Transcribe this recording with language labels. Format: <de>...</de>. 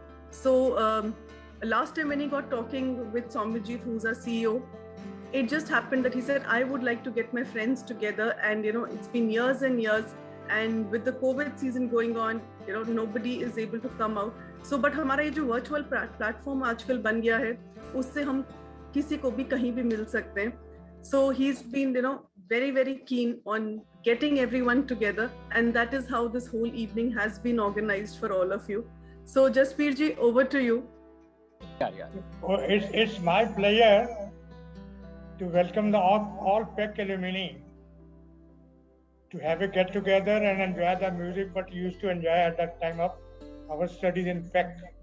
<en>So last time when he got talking with Soumyajit, who's our CEO, it just happened that he said, I would like to get my friends together, and it's been years and years, and with the COVID season going on, nobody is able to come out. So but</en> <hi>हमारा ये जो virtual platform आजकल बन गया है, उससे हम किसी को भी कहीं भी मिल सकते हैं.</hi> <en>So he's been very very keen on getting everyone together, and that is how this whole evening has been organized for all of you. So Jasbir ji, over to you. Oh, it's my pleasure to welcome the all PEC alumni to have a get together and enjoy the music what we used to enjoy at that time of our studies in PEC.</en>